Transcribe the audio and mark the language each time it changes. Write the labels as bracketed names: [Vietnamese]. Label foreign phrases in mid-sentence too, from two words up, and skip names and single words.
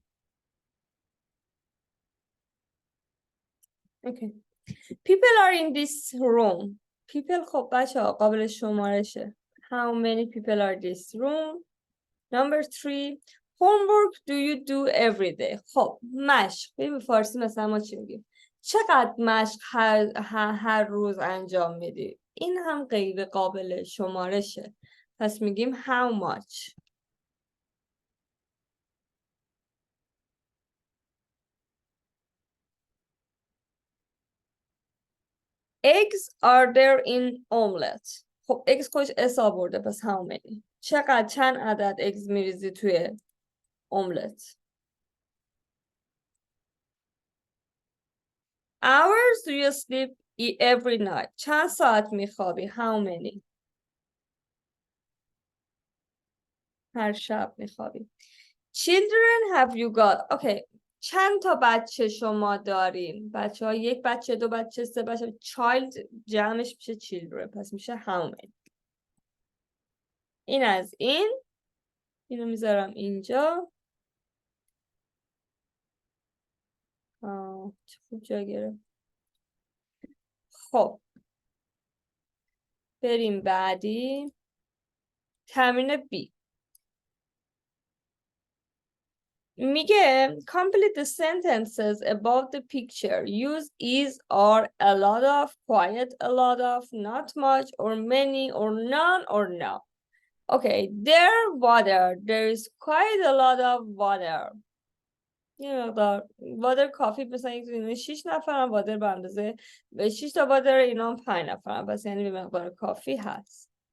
[English] Okay. People are in this room. People [Persian] خب بچه ها قابل شمارشه. [English] How many people are in this room? Number 3. Homework do you do every day? [Persian] خب مشق. به فارسی مثلا ما چی میگیم؟ چقدر مشق هر روز انجام میدی؟ این هم غیر قابل شمارشه. پس میگیم [English] how much. Eggs are there in omelet. [Persian] خب eggs خودش اس آورده، پس [English] how many. [Persian] چند عدد eggs میریزی توی omelet. [English] Hours do you sleep every night? [Persian] چند ساعت میخوابی؟ [English] How many? [Persian] هر شب میخوابیم. [English] Children have you got. [Persian] اوکی. چند تا بچه شما دارین؟ بچه ها 1 بچه 2 بچه 3 بچه. child جمعش میشه children، پس میشه [English] how many. [Persian] این از این. اینو میذارم اینجا. چه خوب جا گرفت. خب بریم بعدی. تمرین B. میگه [English] complete the sentences above the picture. Use is or a lot of, quite a lot of, not much, or many, or none, or no. Okay, there water. There is quite a lot of water. [Persian] یه مقدار water کافی، مثلا یک 6 نفرم water به اندازه 6 تا water اینا هم 5 نفرم، پس یعنی به مقدار کافی هست.